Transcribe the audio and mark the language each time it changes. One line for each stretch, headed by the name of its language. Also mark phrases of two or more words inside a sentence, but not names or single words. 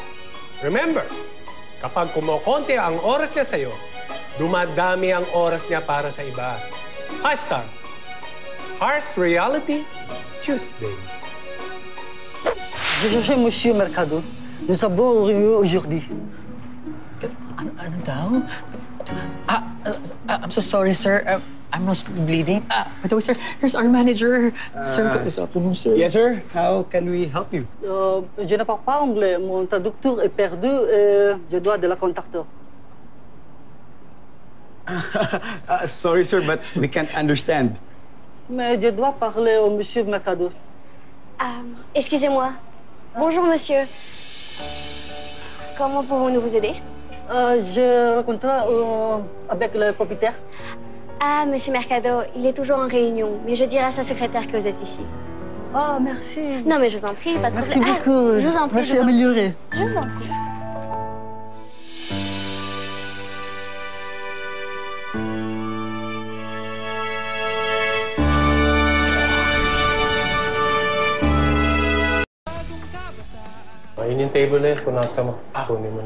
Filipino: Remember, kapag kumokonti ang oras niya sa'yo, dumadami ang oras niya para sa iba.
English: Hashtag, Harsh Reality Tuesday.
French: Je cherchais Monsieur Mercado. Nous avons réuni aujourd'hui.
Filipino: Ano daw?
English: I'm so sorry, sir. I'm not bleeding. By the way, sir, here's our manager.
Filipino: Sir, kausapin mo, sir.
English: Yes, sir. How can we help you?
French: Je ne parle pas anglais. Mon traducteur est perdu et je dois de la contacter.
English: Sorry, sir, but we can't understand.
French: Mais je dois parler au monsieur Mercado. Excusez-moi. Bonjour, monsieur. Comment pouvons-nous vous aider? J'ai rencontré avec le propriétaire. Ah, monsieur Mercado, il est toujours en réunion, mais je dirai à sa secrétaire que vous êtes ici. Ah, merci. Non, mais je vous en prie, pas de Merci problème. beaucoup. Je vous en prie, Merci, amélioré. Je vous en prie.
Filipino: Ayun yung table na yun. Punasa mo. Kunin mo na yung